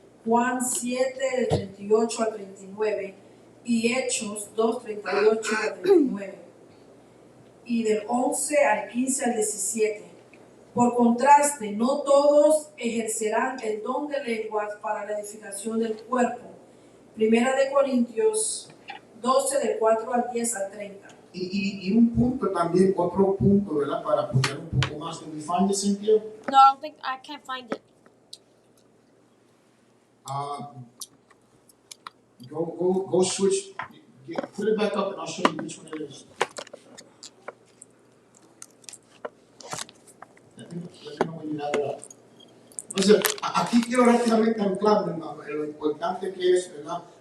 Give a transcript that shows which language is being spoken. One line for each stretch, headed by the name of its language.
Spanish: Juan 7, del 38 al 39 y Hechos 2, 38 al 39 y del 11 al 15 al 17. Por contraste, no todos ejercerán el don de lenguas para la edificación del cuerpo. Primera de Corintios 12, del 4 al 10 al 30. Y un punto también, otro punto, ¿verdad? Para poner un poco más.
English: ¿Can we find it,
Spanish: Cynthia?
English: No, I don't think I can't find it. Go switch. Put it back up and I'll show you which one it is. Let me know when you have it up.
Spanish: Entonces, aquí quiero rápidamente anclarme en lo importante que es, ¿verdad?